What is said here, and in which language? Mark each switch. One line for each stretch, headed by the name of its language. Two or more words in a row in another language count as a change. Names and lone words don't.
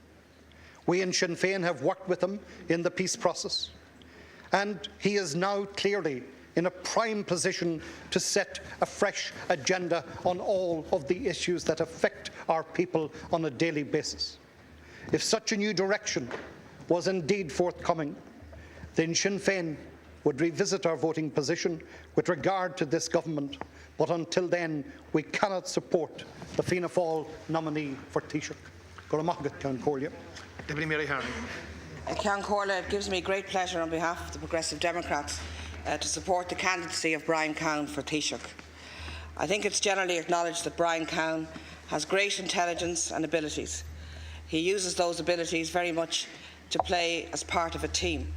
English: We in Sinn Féin have worked with him in the peace process, and he is now clearly in a prime position to set a fresh agenda on all of the issues that affect our people on a daily basis. If such a new direction was indeed forthcoming, then Sinn Féin would revisit our voting position with regard to this government, but until then we cannot support the Fianna Fáil nominee for Taoiseach.
Irish: Goramagat Ceann Comhairle.
English: Deputy Mary Harney. Ceann Comhairle, it gives me great pleasure on behalf of the Progressive Democrats to support the candidacy of Brian Cowen for Taoiseach. I think it's generally acknowledged that Brian Cowen has great intelligence and abilities. He uses those abilities very much to play as part of a team.